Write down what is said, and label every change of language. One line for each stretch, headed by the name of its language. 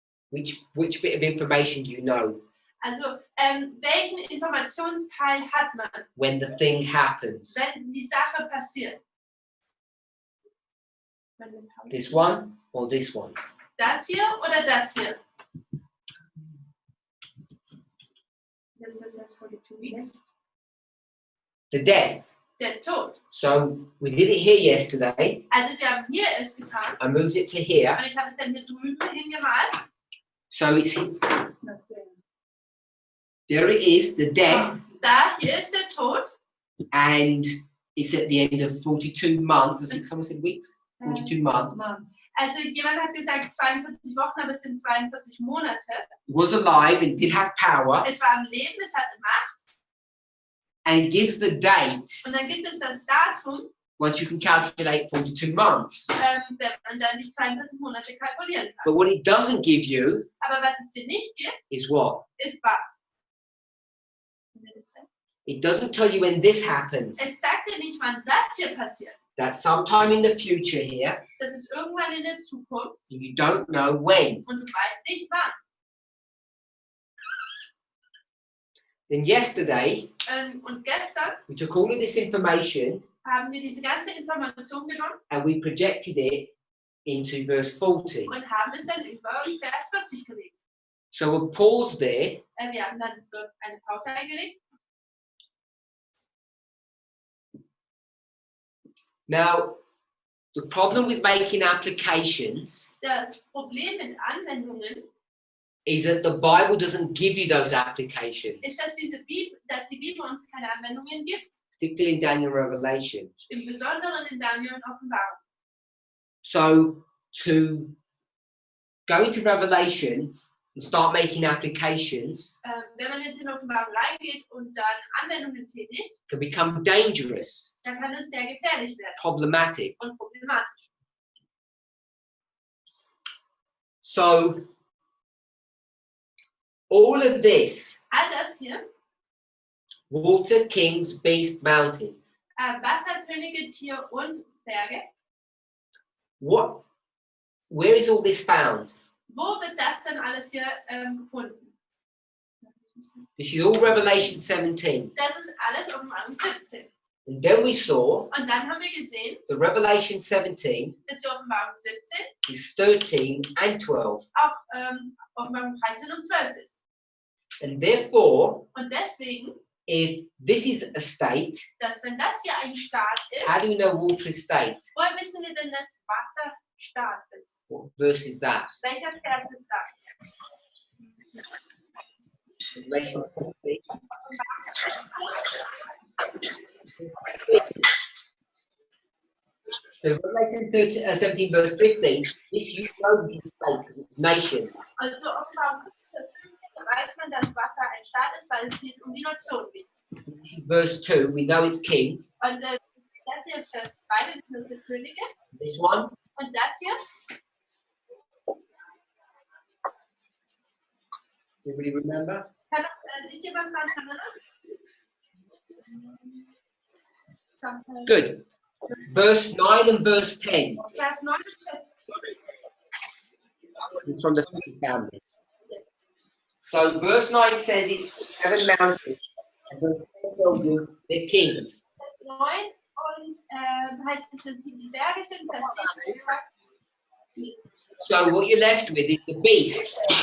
English: Which bit of information do you know?
German: Also welchen Informationsteil hat man,
English: When the thing happens.
German: wenn die Sache passiert?
English: This one or this one?
German: Das hier oder das hier?
English: This is as 42 weeks. The death.
German: Der Tod.
English: So we did it here yesterday.
German: Also wir haben hier es getan
English: I moved it to here.
German: und ich habe es dann hier drüben hingemalt.
English: So it's not there. there it is, the death,
German: Da, hier ist der Tod.
English: and it's at the end of 42 months. I think someone said weeks. 42 months.
German: Also jemand hat gesagt 42 Wochen, aber es sind 42 Monate.
English: It was alive and did have power,
German: Es war am Leben, es hatte Macht.
English: and it gives the date
German: Und dann gibt es das Datum,
English: once you can calculate 42 months.
German: wenn man dann die 42 Monate kalkulieren kann.
English: But what it doesn't give you
German: Aber was es dir nicht gibt,
English: is what?
German: ist was?
English: It doesn't tell you when this happens.
German: Es sagt dir nicht, wann das hier passiert.
English: That's sometime in the future here,
German: Das ist irgendwann in der Zukunft
English: and you don't know when.
German: und du weißt nicht wann.
English: Then yesterday,
German: Und gestern
English: we took all of this information
German: haben wir diese ganze Information genommen
English: and we projected it into verse 40.
German: und haben es dann über Vers 40 gelegt.
English: So we'll pause there.
German: Wir haben dann eine Pause eingelegt.
English: Now, the problem with making applications
German: Das Problem mit Anwendungen
English: is that the Bible doesn't give you those applications,
German: ist, dass die Bibel uns keine Anwendungen gibt,
English: particularly in Daniel and Revelation.
German: im Besonderen in Daniel und Offenbarung.
English: So to go into Revelation and start making applications
German: Wenn man jetzt in Offenbarung reingeht und dann Anwendungen tätigt,
English: can become dangerous,
German: dann kann es sehr gefährlich werden
English: problematic.
German: und problematisch.
English: So all of this,
German: All das hier,
English: water, kings, beast, mountain,
German: Wasser, Könige, Tier und Berge,
English: where is all this found?
German: wo wird das dann alles hier gefunden?
English: This is all Revelation 17.
German: Das ist alles Offenbarung 17.
English: And then we saw
German: Und dann haben wir gesehen,
English: the Revelation 17
German: dass die Offenbarung 17
English: is 13 and 12.
German: auch Offenbarung 13 und 12 ist.
English: And therefore,
German: Und deswegen,
English: if this is a state,
German: dass wenn das hier ein Staat
English: how
German: ist,
English: do we know water is state?
German: woher wissen wir denn, dass Wasser Staat ist?
English: What verse is that?
German: Welcher Vers ist das?
English: Revelation 17. So Revelation 17 verse 15, this you know this is state because it's nation.
German: Also Offenbarung 15, Vers 15, da weiß man, dass Wasser ein Staat ist, weil es hier um die Nation geht.
English: This is verse 2, we know it's kings.
German: Und das hier ist Vers 2, wir wissen, das sind Könige.
English: This one,
German: Und das hier,
English: everybody remember?
German: kann sich jemand daran erinnern?
English: Good. verse 9 and verse 10.
German: Vers 9 und Vers
English: It's from the family. So verse 9 says it's 7 mountains, and verse 10 tells you they're kings.
German: 9 und heißt es, dass 7 Berge sind. Vers 10 sagt,
English: So what you're left with is the beast.